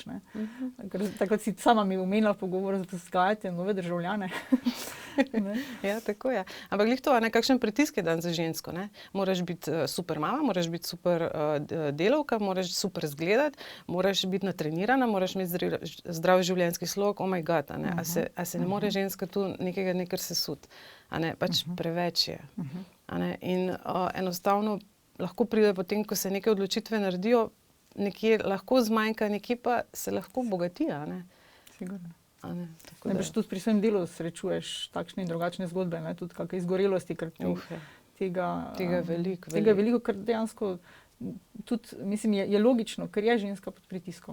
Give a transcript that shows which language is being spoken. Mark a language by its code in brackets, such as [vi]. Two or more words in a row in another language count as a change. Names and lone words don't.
[sl] Takrat si sama mi omenila v pogovoru, da vzgajate nove državljane. Ja, tako je. Ampak glih to, kakšen pritisk je dan za žensko. Ne? Moraš biti super mama, moraš biti super delavka, moraš super izgledati, moraš biti natrenirana, moraš imeti zdrav življenjski slog, [en] oh my god, [sl] a se ne more ženska tu nekega nekaj sesut. Pač preveč je. In enostavno lahko pride potem, ko se neke odločitve naredijo, nekje lahko zmanjka, nekje pa se lahko bogati. Sigurno. Najbrž tudi pri svojem delu srečuješ takšne in drugačne zgodbe, tudi kakšne izgorelosti, ker tega je veliko, ker dejansko tudi, mislim, je logično, ker je ženska pod pritiskom.